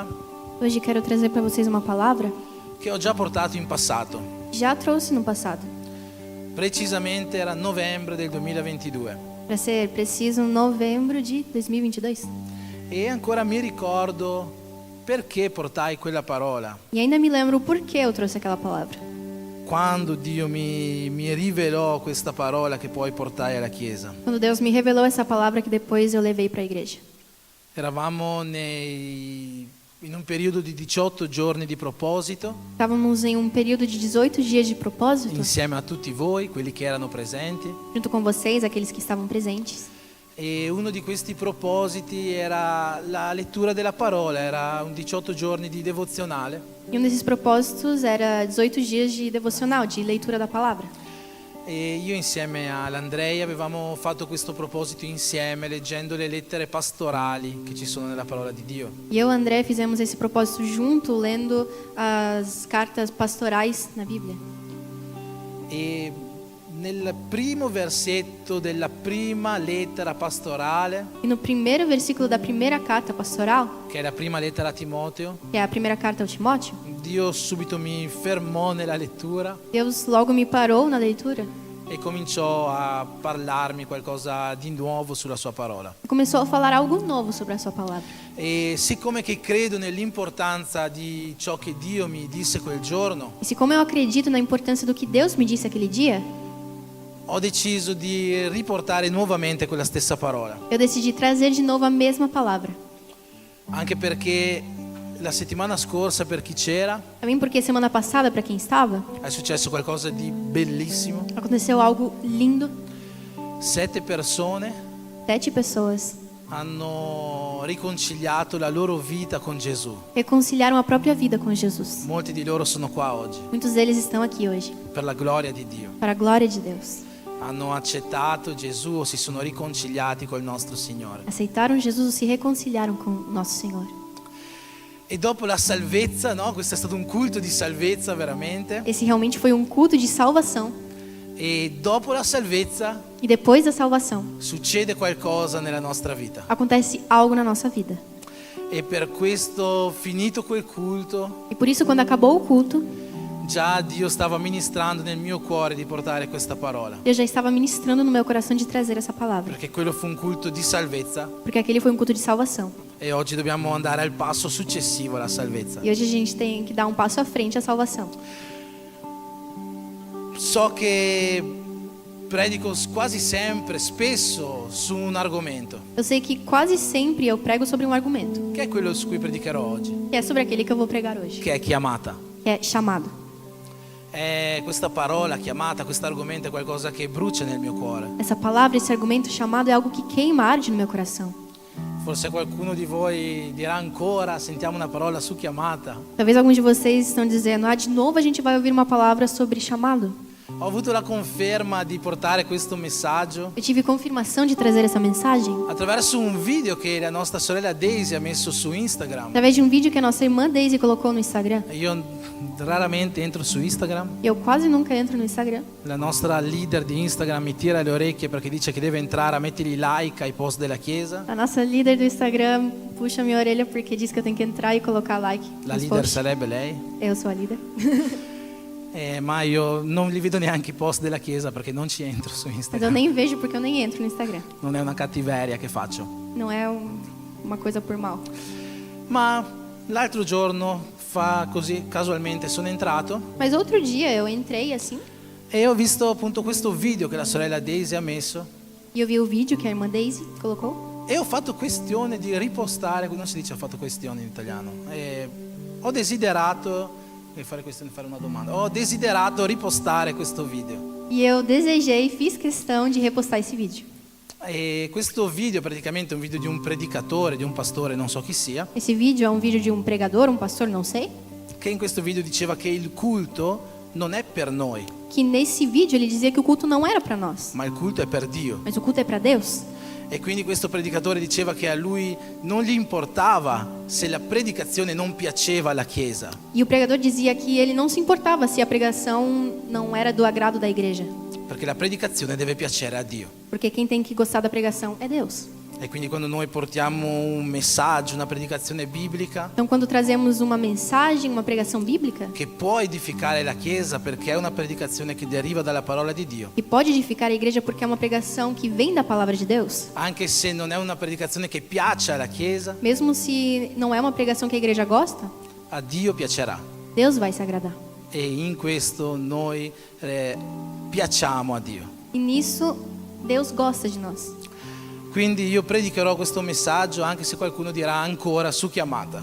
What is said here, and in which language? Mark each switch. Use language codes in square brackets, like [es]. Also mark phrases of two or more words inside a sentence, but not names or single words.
[pt] Hoje quero trazer para vocês uma palavra [it] che ho già portato in passato. [pt] que já trouxe no passado. [it] Precisamente era novembre del 2022 [pt] Para ser preciso, novembro de 2022. [it] e ancora mi ricordo perché portai quella parola. [pt] E ainda me lembro o porquê eu trouxe aquela palavra. [it] Quando Dio mi rivelò questa parola che poi portai alla Chiesa. [pt] Quando Deus me revelou essa palavra que depois eu levei para a igreja. [it] Eravamo in un periodo di 18 giorni di proposito, [pt] Estávamos em um período de 18 dias de propósito, [it] insieme a tutti voi, quelli che erano presenti. [pt] junto com vocês, aqueles que estavam presentes. [it] E uno di questi propositi era la lettura della parola, era un 18 giorni di devozionale. [pt] E um desses propósitos era 18 dias de devocional, de leitura da palavra. [it] E io insieme all'Andrea avevamo fatto questo proposito insieme leggendo le lettere pastorali che ci sono nella parola di Dio. [pt] E eu e o André fizemos esse propósito junto, lendo as cartas pastorais na Bíblia. [it] E nel primo versetto della prima lettera pastorale, [pt] E no primeiro versículo da primeira carta pastoral, [it] che è la prima lettera a Timoteo, [pt] que é a primeira carta ao Timóteo, [it] Dio subito mi fermò nella lettura [pt] Deus logo me parou na leitura [it] e cominciò a parlarmi qualcosa di nuovo sulla sua parola. [pt] Começou a falar algo novo sobre a sua palavra. [it] E siccome che credo nell'importanza di ciò che Dio mi disse quel giorno, [pt] E se como eu acredito na importância do que Deus me disse aquele dia, [it] ho deciso di riportare nuovamente quella stessa parola. [pt] eu decidi trazer de novo a mesma palavra. [it] Anche perché la settimana scorsa, per chi c'era, [pt] Também porque semana passada, para quem estava, [it] è successo qualcosa di bellissimo. [pt] aconteceu algo lindo. [it] 7 persone [pt] 7 pessoas [it] hanno riconciliato la loro vita con Gesù. [pt] reconciliaram a própria vida com Jesus. [it] Molti di loro sono qua oggi, [pt] Muitos deles estão aqui hoje, [it] per la gloria di Dio. [pt] para a glória de Deus. [it] Hanno accettato Gesù o si sono riconciliati col nostro Signore. [pt] Aceitaram Jesus ou se reconciliaram com o nosso Senhor. [it] E dopo la salvezza, no? Questo è stato un culto di salvezza veramente. [pt] Esse realmente foi um culto de salvação. [it] E dopo la salvezza [pt] E depois da salvação, [it] succede qualcosa nella nostra vita. [pt] acontece algo na nossa vida. [it] E per questo, finito quel culto, [pt] E por isso, quando acabou o culto, [it] già Dio stava ministrando nel mio cuore di portare questa parola. [pt] eu já estava ministrando no meu coração de trazer essa palavra. [it] Perché quello fu un culto di salvezza [pt] Porque aquele foi um culto de salvação. [it] e oggi dobbiamo andare al passo successivo alla salvezza. [pt] E hoje a gente tem que dar um passo à frente à salvação. [it] So che predico quasi sempre, spesso, su un argomento, [pt] Eu sei que quase sempre eu prego sobre um argumento, [it] che è quello su cui predicherò oggi, [pt] que é sobre aquele que eu vou pregar hoje, [it] che è chiamata. [pt] que é chamado. [it] Questa parola chiamata, questo argomento è qualcosa che brucia nel mio cuore. [pt] Essa palavra, esse argumento chamado é algo que queima, arde no meu coração. [it] Forse qualcuno di voi dirà ancora, sentiamo una parola su chiamata. [pt] Talvez alguns de vocês estão dizendo, de novo a gente vai ouvir uma palavra sobre chamado. [it] Ho avuto la conferma di portare questo messaggio [pt] Eu tive confirmação de trazer essa mensagem [it] attraverso un video che la nostra sorella Daisy ha messo su Instagram. [pt] através de um vídeo que a nossa irmã Daisy colocou no Instagram. [it] Io raramente entro su Instagram. [pt] Eu quase nunca entro no Instagram. [it] La nostra leader di Instagram mi tira le orecchie perché dice che deve entrare a mettergli like ai post della chiesa. [pt] A nossa líder do Instagram puxa minha orelha porque diz que eu tenho que entrar e colocar like [it] La [pt] nos leader posts. [it] sarebbe lei. [pt] Eu sou a líder. [it] Ma io non li vedo neanche i post della chiesa perché non ci entro su [pt] Mas eu Instagram. nem vejo porque eu nem entro no Instagram. [it] Non è una cattiveria che faccio. [pt] Não é uma coisa por mal. [it] Ma l'altro giorno, così casualmente, sono entrato [pt] Mas outro dia eu entrei assim [it] e ho visto appunto questo video che la sorella Daisy ha messo [pt] e eu vi o vídeo que a irmã Daisy colocou. [it] e ho fatto questione di ripostare, non si dice ho fatto questione in italiano, ho desiderato, fare questione di fare una domanda, ho desiderato ripostare questo video. [pt] E eu desejei, fiz questão de repostar esse vídeo. [it] E questo video praticamente è un video di un predicatore, di un pastore, non so chi sia, [pt] Esse vídeo é um vídeo de um pregador, um pastor, não sei, [it] che in questo video diceva che il culto non è per noi, [pt] que nesse vídeo ele dizia que o culto não era para nós, [it] ma il culto è per Dio. [pt] mas o culto é para Deus. [it] E quindi questo predicatore diceva che a lui non gli importava se la predicazione non piaceva alla Chiesa, [pt] E o pregador dizia que ele não se importava se a pregação não era do agrado da igreja, [it] perché la predicazione deve piacere a Dio. [pt] porque quem tem que gostar da pregação é Deus. [it] E quindi quando noi portiamo un messaggio, una predicazione biblica [pt] Então, quando trazemos uma mensagem, uma pregação bíblica, [it] che può edificare la Chiesa perché è una predicazione che deriva dalla parola di Dio, [pt] que pode edificar a igreja porque é uma pregação que vem da palavra de Deus, [it] anche se non è una predicazione che piace alla Chiesa, [pt] mesmo se não é uma pregação que a igreja gosta, [it] a Dio piacerà. [pt] Deus vai se agradar. [it] E in questo noi piacciamo a Dio. [pt] E nisso, Deus gosta de nós. [it] Quindi io predicherò questo messaggio anche se qualcuno dirà ancora su chiamata.